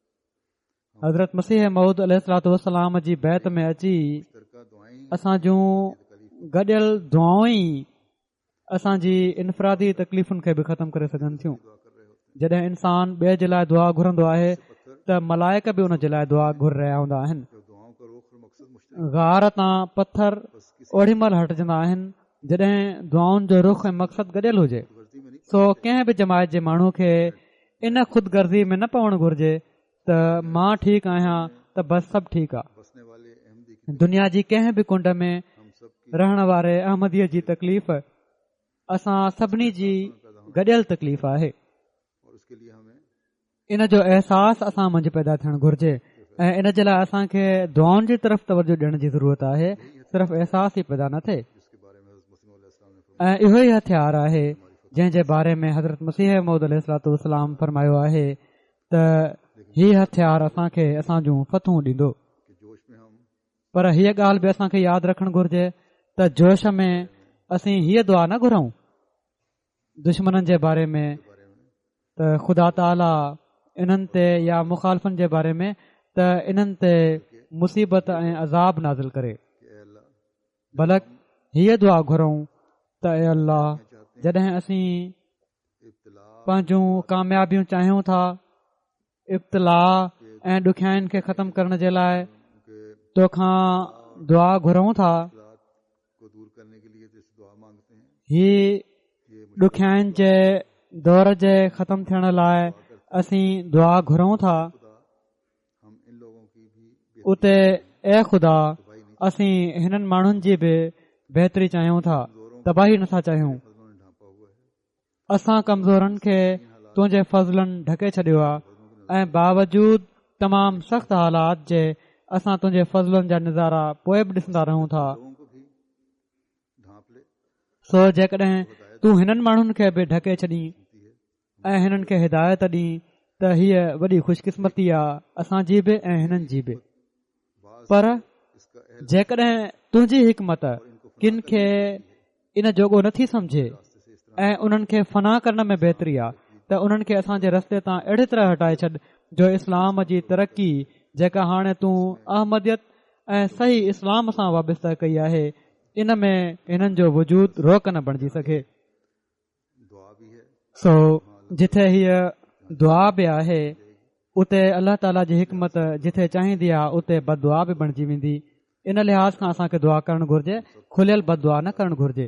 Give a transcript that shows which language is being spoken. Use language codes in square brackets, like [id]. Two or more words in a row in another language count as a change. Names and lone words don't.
[sd] हज़रत मसीह मऊद अलैहिस्सलाम जी बैत में अची [hi] मुश्तरका दुआएं [sd] असां जूं गॾियल दुआऊं ई असांजी इनफ़रादी तकलीफ़ुनि खे बि ख़तमु करे सघनि थियूं। [hi] दुआ कर रहे होते [sd] जॾहिं इंसान ॿिए जे लाइ दुआ घुरंदो आहे त मलाइक बि उन जे लाइ दुआ घुर रहिया हूंदा आहिनि। [hi] हैं। जब दुआओं का रुख और मकसद मुश्तरक [sd] गार तां पत्थर [hi] बस किसी [sd] ओड़ी महिल हटजंदा आहिनि जॾहिं दुआउनि जो रुख ऐं मक़सद गॾियल हुजे। [hi] गर्जी में नहीं [sd] सो कंहिं बि जमायत जे माण्हू खे इन ख़ुदगर्ज़ी में न पवणु घुर्जे त मां ठीकु आहियां त बसि सभु ठीकु आहे। [hi] बसने वाले अहमदी की [sd] दुनिया जी कंहिं बि कुंड में [hi] हम सब की [sd] रहण वारे अहमदीअ जी तकलीफ़ असां सभिनी जी गॾियल तकलीफ़ आहे। [hi] और उसके लिए हमें [sd] इन जो अहसास असां मंझि पैदा थियणु घुर्जे ऐं इन जे लाइ असांखे दुआउनि जी तरफ़ तवजो ॾियण जी ज़रूरत आहे। सिर्फ़ु अहसास ई पैदा न थिए। [hi] जिसके बारे में हज़रत मसीह अलैहिस्सलाम ने [sd] ऐं इहो ई हथियार आहे जंहिं जे बारे में हज़रत मसीह मऊद अलैहिस्सलाम फरमायो आहे त हीउ हथियार असांखे असां जूं फतूं ॾींदो। [hi] कि जोश में हम [sd] पर हीअ ॻाल्हि बि असांखे यादि रखणु घुर्जे त जोश में असीं हीअ दुआ न घुरूं दुश्मननि जे बारे में त ख़ुदा ताला इन्हनि ते या मुखालफ़नि जे बारे में त इन्हनि ते मुसीबत ऐं अज़ाब नाज़िल करे, [hi] कि ऐ अल्लाह [sd] बल्कि हीअ दुआ घुरूं त ए अल्लाह जॾहिं असीं इब्तिला पंहिंजूं कामयाबियूं चाहियूं था इब्तिला ऐं ॾुखियाईनि खे ख़तमु करण जे लाइ के तोखां दुआ घुरूं था [hi] मुश्किलात को दूर करने के लिए जैसे दुआ मांगते हैं [sd] ही [hi] ये [sd] ॾुखियाईनि जे दौर जे ख़तमु थियण लाइ असीं दुआ घुरूं था। [hi] खुदा हम इन लोगों की भी [sd] उते ए ख़ुदा असीं हिननि माण्हुनि जी बि बहितरी चाहियूं था, तबाही नथा चाहियूं। [hi] फजलों ने ढांपा हुआ है। [sd] असां कमज़ोरनि खे तुंहिंजे फज़लनि ढके छॾियो आहे ऐं बावजूद तमामु सख़्तु हालात जे असां तुंहिंजे फज़लनि जा नज़ारा पोइ बि ॾिसंदा रहूं था। [hi] लोगों को भी ढांप ले [sd] सो जेकॾहिं तूं हिननि माण्हुनि खे बि ढके छॾीं ऐं हिननि खे हिदायत ॾीं त हीअ वॾी ख़ुशकिस्मती आहे असांजी बि ऐं हिननि जी बि। पर [hi] इसका अहल [sd] जेकॾहिं तुंहिंजी हिकमत किन खे इन जोॻो नथी सम्झे ऐं उन्हनि खे फना करण में बहितरी आहे त उन्हनि खे असांजे रस्ते तां अहिड़ी तरह हटाए छॾ जो इस्लाम जी तरक़ी जेका हाणे तूं अहमदियत ऐं सही इस्लाम सां वाबस्ता कई आहे इन में हिननि जो वजूद रोक न बणिजी सघे। [hi] दुआ भी है [sd] सो जिथे हीअ दुआ बि आहे उते अल्लाह ताला जी हिकमत जिथे चाहींदी आहे उते बददुआ बि बणिजी वेंदी। इन लिहाज़ खां असांखे दुआ करणु घुर्जे, खुलियल बददुआ न करणु घुर्जे।